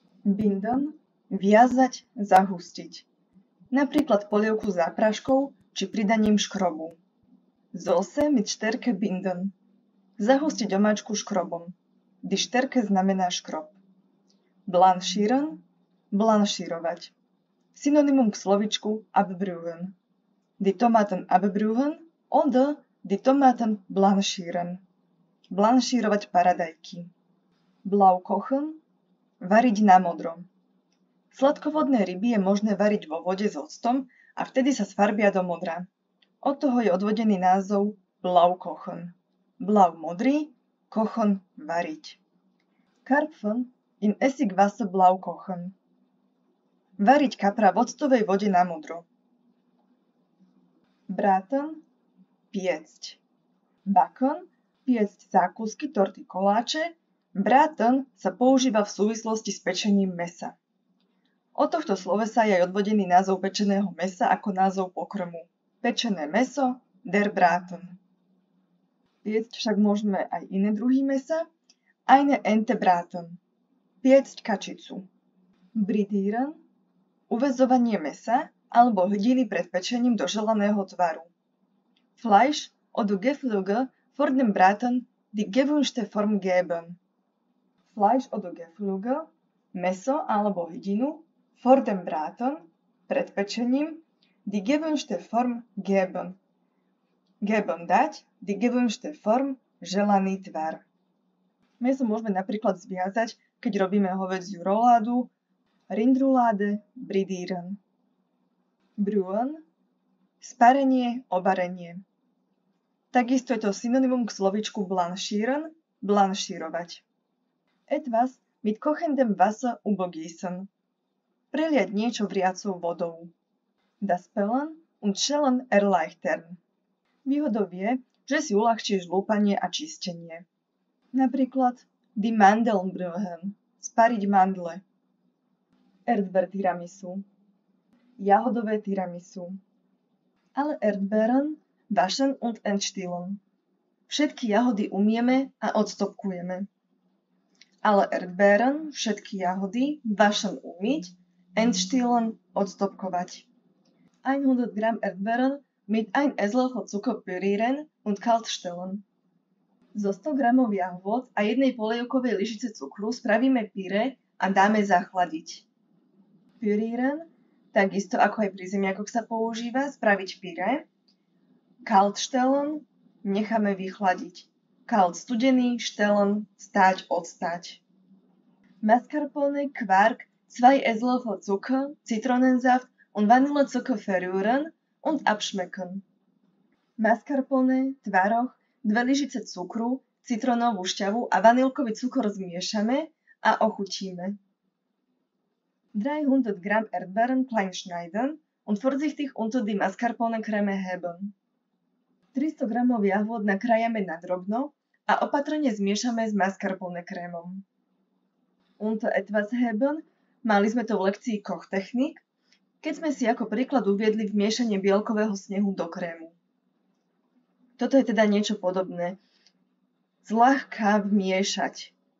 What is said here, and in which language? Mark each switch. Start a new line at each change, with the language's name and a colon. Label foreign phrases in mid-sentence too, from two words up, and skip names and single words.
Slovak: Binden, viazať, zahustiť. Napríklad polievku zápraškou či pridaním škrobu.
German: Soße mit Stärke binden.
Slovak: Zahustiť omáčku škrobom.
German: Die Stärke
Slovak: znamená škrob. Blanchieren, blanšírovať. Synonymum k slovičku abbrühen.
German: Die Tomaten abbrühen oder die Tomaten blanchieren.
Slovak: Blanšírovať paradajky.
German: Blau kochen,
Slovak: variť na modro. Sladkovodné ryby je možné variť vo vode s octom a vtedy sa sfarbia do modra. Od toho je odvodený názov
German: blau kochen.
Slovak: Blau modrý, kochen variť.
German: Karpfen in Essigwasser blau kochen.
Slovak: Variť kapra v octovej vode na modro. Braten, piecť. Backen, piecť zákusky, torty, koláče. Braten sa používa v súvislosti s pečením mäsa. Od tohto slovesa je aj odvodený názov pečeného mäsa ako názov pokrmu. Pečené mäso,
German: der Braten.
Slovak: Piecť však môžeme aj iné druhy mäsa.
German: Eine Ente braten.
Slovak: Piecť kačicu. Britieren, uväzovanie mäsa alebo hydiny pred pečením do želaného tvaru.
German: Fleisch oder Geflügel vor dem Braten die gewünschte Form geben. Fleisch oder Geflügel,
Slovak: mäso alebo hydinu,
German: vor dem Braten,
Slovak: pred pečením,
German: die gewünschte Form geben. Geben dať, die gewünschte Form,
Slovak: želaný tvar. Mäso môžeme napríklad zviazať, keď robíme hovädziu roládu, Rindroulade, britieren. Brühen, sparenie, obarenie. Takisto je to synonymum k slovičku blanchieren, blanšírovať.
German: Etwas mit kochendem Wasser übergießen.
Slovak: Preliať niečo vriacou vodou.
German: Das Pellen und Schälen erleichtern.
Slovak: Výhodou je, že si uľahčíš lúpanie a čistenie. Napríklad
German: die Mandeln brühen,
Slovak: spariť mandle.
German: Erdbeer tiramisu,
Slovak: jahodové tiramisu.
German: Alle Erdbeeren waschen und entstihlen.
Slovak: Všetky jahody umieme a odstopkujeme.
German: Alle Erdbeeren,
Slovak: všetky jahody, waschen umyť, entstihlen, odstopkovať.
German: 100 Gramm Erdbeeren mit 1 Esslöffel Zucker pürieren und kalt stellen.
Slovak: Zo 100 gramov jahôd a jednej polievkovej lyžice cukru spravíme pyré a dáme zachladiť. Pürieren, takisto ako aj pri zemiakoch sa používa, spraviť pyré.
German: Kalt stellen,
Slovak: necháme vychladiť. Kalt studený, stellen, stáť, odstať.
German: Mascarpone, Quark, 2 Esslöffel Zucker, Zitronensaft und Vanillezucker verrühren und abschmecken.
Slovak: Mascarpone, tvaroh, 2 lyžice cukru, citronovú šťavu a vanilkový cukor zmiešame a ochutíme.
German: 300 Gramm Erdbeeren klein schneiden und vorsichtig unter die Mascarpone-Creme heben.
Slovak: 300 gramov jahôd nakrájame na drobno a opatrne zmiešame s mascarpone-krémom.
German: Unter etwas heben,
Slovak: mali sme to v lekcii Kochtechnik, keď sme si ako príklad uviedli vmiešanie bielkového snehu do krému. Toto je teda niečo podobné. Zľahka vmiešať.